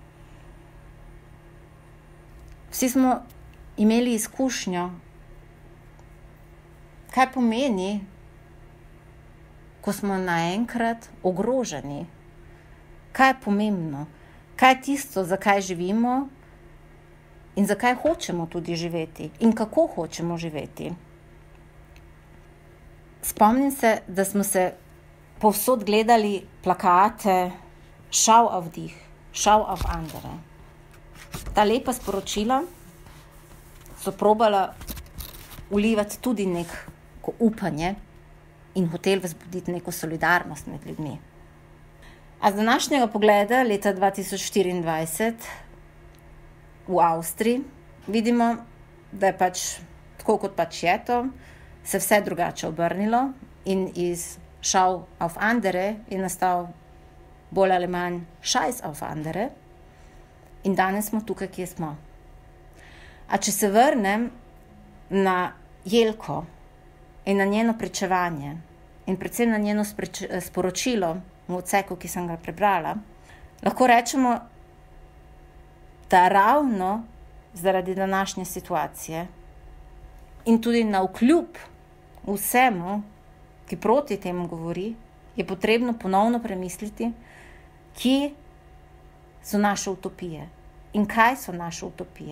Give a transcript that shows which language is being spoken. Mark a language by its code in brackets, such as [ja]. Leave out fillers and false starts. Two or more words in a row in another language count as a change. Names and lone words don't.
[sl] Vsi smo imeli izkušnjo, kaj pomeni, ko smo naenkrat ogroženi. Kaj je pomembno? Kaj je tisto, zakaj živimo in zakaj hočemo tudi živeti in kako hočemo živeti. Spomnim se, da smo se povsod gledali plakate [de] Schau auf dich, schau auf andere. [sl] Ta lepa sporočila so probala vlivati tudi neko upanje in hotel vzbuditi neko solidarnost med ljudmi. A z današnjega pogleda leta 2024 v Avstriji vidimo, da je tako kot je to, se vse drugače obrnilo in iz [de] Schau auf andere [sl] je nastal bolj ali manj [de] Scheiß auf andere [sl] in danes smo tukaj, kje smo. A če se vrnem na Jelko in na njeno pričevanje in predvsem na njeno sporočilo v odseku, ki sem ga prebrala, lahko rečemo, da ravno zaradi današnje situacije in tudi navkljub vsemu, ki proti temu govori, je potrebno ponovno premisliti, kje so naše utopije in kaj so naše utopije.